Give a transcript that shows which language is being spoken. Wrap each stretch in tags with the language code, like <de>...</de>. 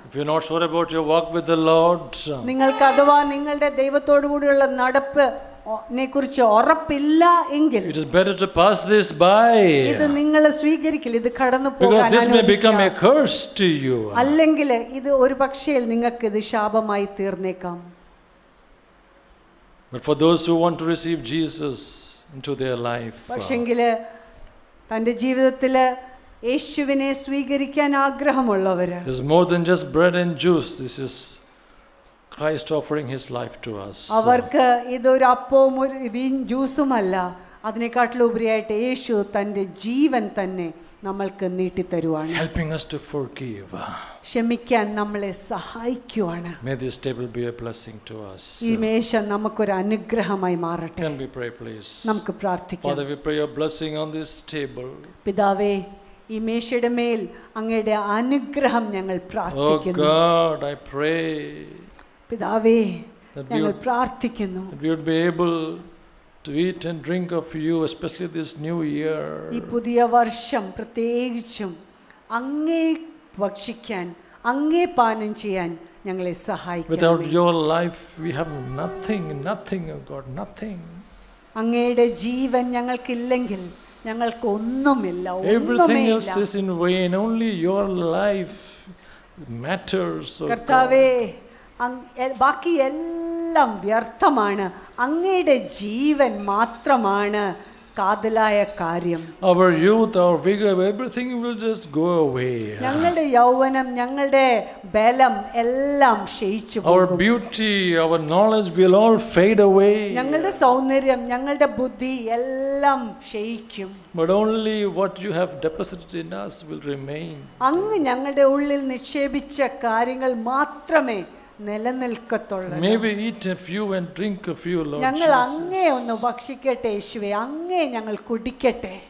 <en>If you're not sure about your walk with the Lord,</en> <ml>നിങ്ങൾക്ക് അഥവാ നിങ്ങളുടെ ദൈവത്തോടു കൂടിയുള്ള നടപ്പിനെ കുറിച്ച് ഉറപ്പില്ല എങ്കിൽ</ml> <en>it is better to pass this by,</en> <ml>ഇത് നിങ്ങൾ സ്വീകരിക്കില്ല, ഇത് കടന്നു</ml> <en>because</en> <ml>പോകാൻ</ml> <en>this may become a</en> <ml>അനുവദിക്കുക.</ml> <en>curse to you.</en> <ml>അല്ലെങ്കിൽ ഇത് ഒരു പക്ഷേ നിങ്ങൾക്ക് ഇത് ശാപമായി തീർന്നേക്കാം.</ml> <en>But for those who want to receive Jesus into their life,</en> <ml>പക്ഷെങ്കിൽ തൻ്റെ ജീവിതത്തിൽ യേശുവിനെ സ്വീകരിക്കാൻ ആഗ്രഹമുള്ളവര്,</ml> <en>it's more than just bread and juice. This is Christ offering His life to us.</en> <ml>അവർക്ക് ഇതൊരു അപ്പവും ഒരു ജ്യൂസുമല്ല, അതിനെക്കാട്ടിലുപരിയായിട്ട് യേശു തൻ്റെ ജീവൻ തന്നെ നമ്മൾക്ക് നീട്ടിത്തരുവാണ്,</ml> <en>helping us to forgive.</en> <ml>ക്ഷമിക്കാൻ നമ്മളെ സഹായിക്കുവാണ്.</ml> <en>May this table be a blessing to us.</en> <ml>ഈ മേശ നമുക്കൊരു അനുഗ്രഹമായി മാറട്ടെ.</ml> <en>Can we pray, please?</en> <ml>നമുക്ക് പ്രാർത്ഥിക്കാം.</ml> <en>Father, we pray your blessing on this table.</en> <ml>പിതാവേ, ഈ മേശയുടെ മേൽ അങ്ങയുടെ അനുഗ്രഹം ഞങ്ങൾ</ml> <en>Oh</en> <ml>പ്രാർത്ഥിക്കുന്നു.</ml> <en>God, I pray</en> <ml>പിതാവേ,</ml> <en>that we</en> <ml>ഞങ്ങൾ</ml> <en>would,</en> <ml>പ്രാർത്ഥിക്കുന്നു,</ml> <en>that we would be able to eat and drink of you, especially this new year.</en> <ml>ഈ പുതിയ വർഷം പ്രത്യേകിച്ചും അങ്ങേ ഭക്ഷിക്കാൻ, അങ്ങേ പാനം ചെയ്യാൻ ഞങ്ങളെ</ml> <en>Without</en> <ml>സഹായിക്കണം.</ml> <en>your life, we have nothing, oh God, nothing.</en> <ml>അങ്ങയുടെ ജീവൻ ഞങ്ങൾക്കില്ലെങ്കിൽ ഞങ്ങൾക്ക് ഒന്നുമില്ല,</ml> <en>Everything else</en> <ml>ഒന്നുമേയില്ല.</ml> <en>is in vain. Only your life matters. Oh</en> <ml>കർത്താവേ,</ml> <en>God.</en> <ml>ബാക്കി എല്ലാം വ്യർത്ഥമാണ്. അങ്ങയുടെ ജീവൻ മാത്രമാണ് കാതലായ കാര്യം.</ml> <en>Our youth, our vigor, everything will just go away.</en> <ml>ഞങ്ങളുടെ യൗവനം, ഞങ്ങളുടെ ബലം എല്ലാം ക്ഷയിച്ചു</ml> <en>Our</en> <ml>പോകും.</ml> <en>beauty, our knowledge will all fade away.</en> <ml>ഞങ്ങളുടെ സൗന്ദര്യം, ഞങ്ങളുടെ ബുദ്ധി എല്ലാം ക്ഷയിക്കും.</ml> <en>But only what you have deposited in us will remain.</en> <ml>അങ്ങ് ഞങ്ങളുടെ ഉള്ളിൽ നിക്ഷേപിച്ച കാര്യങ്ങൾ മാത്രമേ നിലനിൽക്കത്തുള്ളൂ.</ml> <en>May we eat a few and drink a few, Lord</en> <ml>ഞങ്ങൾ</ml> <en>Jesus.</en> <ml>അങ്ങേ ഒന്ന് ഭക്ഷിക്കട്ടെ യേശുവേ, അങ്ങേ ഞങ്ങൾ കുടിക്കട്ടെ.</ml>